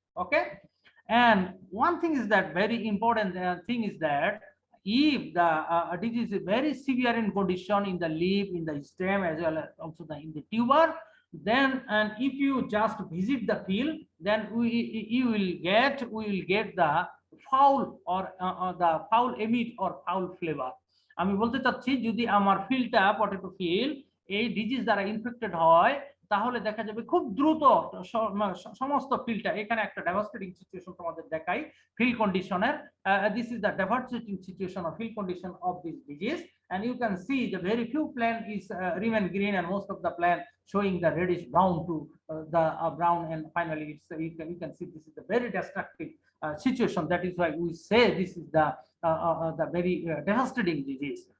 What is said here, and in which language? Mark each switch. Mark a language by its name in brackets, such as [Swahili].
[English] Okay, and one thing is that very important thing is that if the disease is very severe in condition in the leaf, in the stem, as well as also in the tuber, then and if you just visit the field, then we will get the foul or the foul emit or foul flavor. [Bangla] আমি বলতে চাচ্ছি যদি আমার ফিল্ডটা potato field এই disease দ্বারা infected হয়, তাহলে দেখা যাবে খুব দ্রুত সমস্ত ফিল্ডটা, এখানে একটা ডেভাস্টেটিং সিচুয়েশন তোমাদের দেখাই [English] field conditioner. This is the devastating situation of field condition of this disease, and you can see the very few plant is remain green, and most of the plant showing the reddish brown to the brown, and finally it's you can see this is a very destructive situation. That is why we say this is the very devastating disease.